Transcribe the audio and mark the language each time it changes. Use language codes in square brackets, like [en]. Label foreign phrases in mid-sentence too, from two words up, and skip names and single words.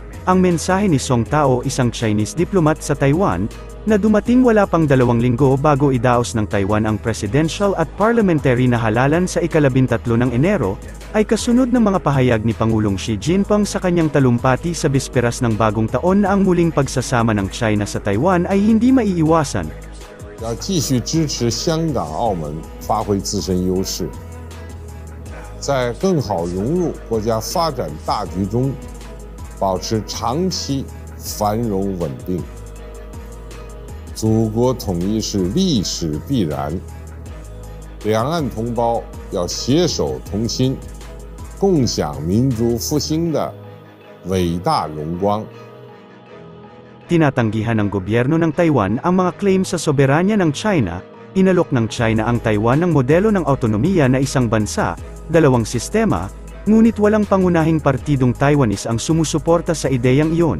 [tl] Ang mensahe ni Song Tao, isang Chinese diplomat sa Taiwan, na dumating wala pang 2 linggo bago idaos ng Taiwan ang presidential at parliamentary na halalan sa ika-13 ng Enero, ay kasunod ng mga pahayag ni Pangulong Xi Jinping sa kanyang talumpati sa bisperas ng bagong taon na ang muling pagsasama ng China sa Taiwan ay hindi maiiwasan. [zh] 要继续支持香港、澳门发挥自身优势，在更好融入国家发展大局中，保持长期繁荣稳定。祖国统一是历史必然，两岸同胞要携手同心，共享民族复兴的伟大荣光。 [tl] Tinatanggihan ng gobyerno ng Taiwan ang mga claim sa soberanya ng China. Inalok ng China ang Taiwan ng modelo ng autonomiya na isang bansa, 2 sistema, ngunit walang pangunahing partidong Taiwanese ang sumusuporta sa ideyang iyon.